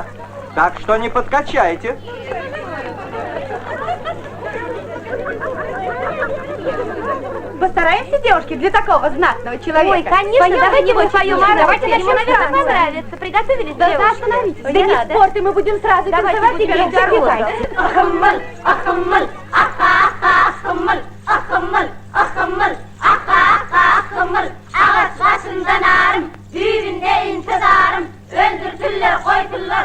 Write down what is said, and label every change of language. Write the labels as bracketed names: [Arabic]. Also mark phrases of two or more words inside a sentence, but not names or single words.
[Russian] Так что не подкачайте. Постараемся, девушки, для такого знатного человека. Ой, конечно, давайте мы поем. Давайте Ему, наверное, понравится. Приготовились, девушки? Остановитесь. Да не спорьте, мы будем сразу танцевать и петь загибай. [Turkish] Ахмал, ахмал, ахмал, ахмал, ахмал, ahmet başında narım, düğünde intizarım, öldürdüler koydular